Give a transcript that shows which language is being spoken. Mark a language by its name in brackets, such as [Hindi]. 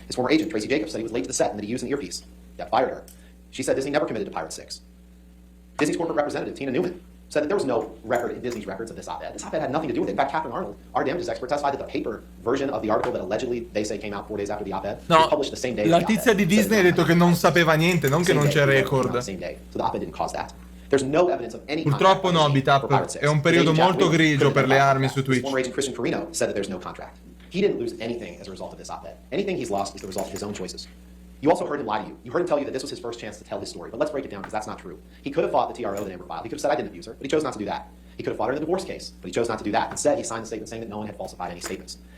[English] His former agent, Tracy Jacobs, said he was late to the set and that he used an earpiece. Depp fired her. She said Disney never committed to Pirate 6. Disney's corporate representative, Tina Newman, said that there was no record in Disney's records of this op-ed. This op-ed had nothing to do with it. In fact, Catherine Arnold, our damages expert, testified that the paper version of the article that allegedly they say came out 4 days after the op-ed was published the same day. [Italian] La tizia di Disney ha detto che non sapeva niente, non che non c'è record. [English] Same day. So the op-ed didn't cause that. There's no evidence of any [Italian] Purtroppo no, Bitap, è un periodo molto grigio per le armi su Twitch. [English] Former agent Christian Carino said that there's no contract. He didn't lose anything as a result of this op-ed. Anything he's lost is the result of his own choices. You also heard him lie to you. You heard him tell you that this was his first chance to tell his story. But let's break it down because that's not true. He could have fought the TRO that Amber filed. He could have said I didn't abuse her, but he chose not to do that. He could have fought her in the divorce case, but he chose not to do that. Instead, he signed a statement saying that no one had falsified any statements.